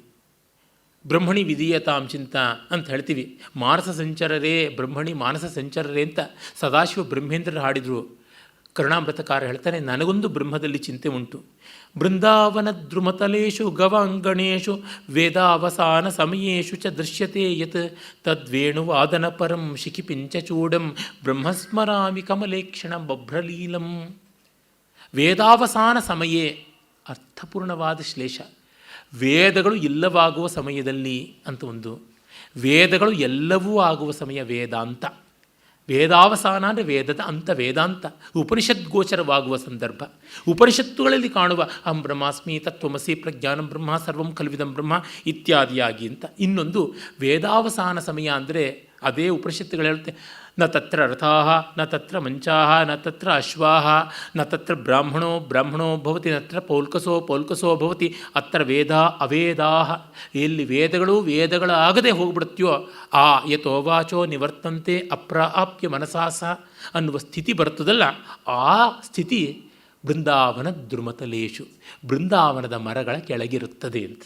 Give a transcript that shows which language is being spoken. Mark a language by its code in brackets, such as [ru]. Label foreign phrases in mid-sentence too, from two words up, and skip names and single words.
[sa] ಬ್ರಹ್ಮಣಿ ವಿಧೀಯತಾಂ ಚಿಂತ [kn] ಅಂತ ಹೇಳ್ತೀವಿ. [sa] ಮಾನಸ ಸಂಚರರೇ ಬ್ರಹ್ಮಣಿ ಮಾನಸ ಸಂಚರರೇ [kn] ಅಂತ ಸದಾಶಿವ ಬ್ರಹ್ಮೇಂದ್ರರು ಹಾಡಿದರು. ಕರುಣಾಮೃತಕಾರ ಹೇಳ್ತಾನೆ, ನನಗೊಂದು ಬ್ರಹ್ಮದಲ್ಲಿ ಚಿಂತೆ ಉಂಟು. [sa] ಬೃಂದಾವನ ದ್ರುಮತಲೇಶು ಗವಾಂಗಣೇಶು ವೇದಾವಸಾನ ಸಮಯೇಶು ಚ ದೃಶ್ಯತೆ ಯತ್ ತದ್ವೇಣುವಾದನ ಪರಂ ಶಿಖಿಪಿಂಚಚೂಡಂ ಬ್ರಹ್ಮಸ್ಮರಾಮಿ ಕಮಲೇಕ್ಷಣ ಬಭ್ರಲೀಲಂ. ವೇದಾವಸಾನ ಸಮಯೇ [kn] ಅರ್ಥಪೂರ್ಣವಾದ ಶ್ಲೇಷ. ವೇದಗಳು ಇಲ್ಲವಾಗುವ ಸಮಯದಲ್ಲಿ ಅಂತ ಒಂದು, ವೇದಗಳು ಎಲ್ಲವೂ ಆಗುವ ಸಮಯ ವೇದಾಂತ. ವೇದಾವಸಾನ ಅಂದರೆ ವೇದದ ಅಂತ ವೇದಾಂತ, ಉಪನಿಷದ್ಗೋಚರವಾಗುವ ಸಂದರ್ಭ. ಉಪನಿಷತ್ತುಗಳಲ್ಲಿ ಕಾಣುವ [sa] ಅಹಂ ಬ್ರಹ್ಮಾಸ್ಮಿ, ತತ್ವಮಸಿ, ಪ್ರಜ್ಞಾನಂ ಬ್ರಹ್ಮ, ಸರ್ವಂ ಖಲ್ವಿದಂ ಬ್ರಹ್ಮ [kn] ಇತ್ಯಾದಿಯಾಗಿ ಅಂತ. ಇನ್ನೊಂದು ವೇದಾವಸಾನ ಸಮಯ ಅಂದರೆ ಅದೇ ಉಪನಿಷತ್ತುಗಳು ಹೇಳುತ್ತೆ, [sa] ನ ತತ್ರ ರಥಾಃ ನ ತತ್ರ ಮಂಚಾಃ ನ ತತ್ರ ಅಶ್ವಾಃ ನ ತತ್ರ ಬ್ರಾಹ್ಮಣೋ ಭವತಿ ನತ್ರ ಪೌಲ್ಕಸೋ ಭವತಿ ಅತ್ರ ವೇದ ಅವೇದಾಃ. [kn] ಎಲ್ಲಿ ವೇದಗಳಾಗದೆ ಹೋಗ್ಬಿಡುತ್ತೆಯೋ ಆ [sa] ಯತೋವಾಚೋ ನಿವರ್ತಂತೆ ಅಪ್ರಾಪ್ಯ ಮನಸಾಸ [kn] ಅನ್ನುವ ಸ್ಥಿತಿ ಬರ್ತದಲ್ಲ, ಆ ಸ್ಥಿತಿ [sa] ಬೃಂದಾವನ ದ್ರುಮತಲೇಶು, [kn] ಬೃಂದಾವನದ ಮರಗಳ ಕೆಳಗಿರುತ್ತದೆ ಅಂತ.